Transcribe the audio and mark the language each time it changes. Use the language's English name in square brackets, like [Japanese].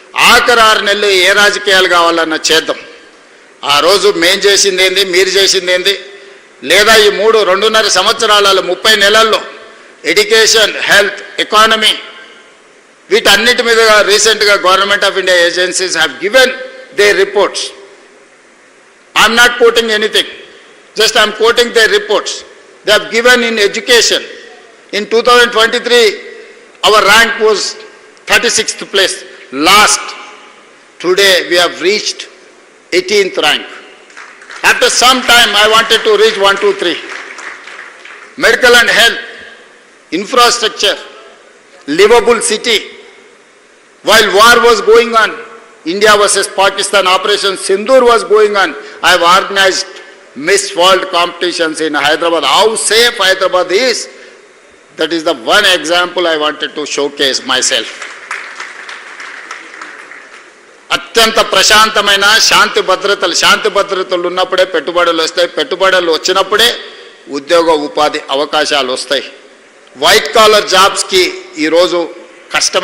[Telugu] ఆఖరి 6 నెలలు ఏ రాజకీయాలు కావాలన్నా చేద్దాం. ఆ రోజు మేం చేసింది ఏంది, మీరు చేసింది ఏంది, లేదా ఈ 2.5 సంవత్సరాలలో 30 నెలల్లో ఎడ్యుకేషన్, హెల్త్, ఎకానమీ, వీటన్నిటి మీద రీసెంట్గా [English] Government of India agencies have given their reports. I'm not quoting anything, just I'm quoting their reports. They have given in education. In 2023, our rank was 36th place, last. Today, we have reached 18th rank. After some time, I wanted to reach 1, 2, 3. Medical and health, infrastructure, livable city. While war was going on, India versus Pakistan, Operation Sindoor was going on, I have organized Miss World competitions in Hyderabad. How safe Hyderabad is, that is the one example I wanted to showcase myself. [Telugu] అత్యంత ప్రశాంతమైన శాంతి భద్రతలు ఉన్నప్పుడే పెట్టుబడులు వస్తాయి. పెట్టుబడులు వచ్చినప్పుడే ఉద్యోగ ఉపాధి అవకాశాలు వస్తాయి. వైట్ కాలర్ జాబ్స్కి ఈరోజు కష్టం.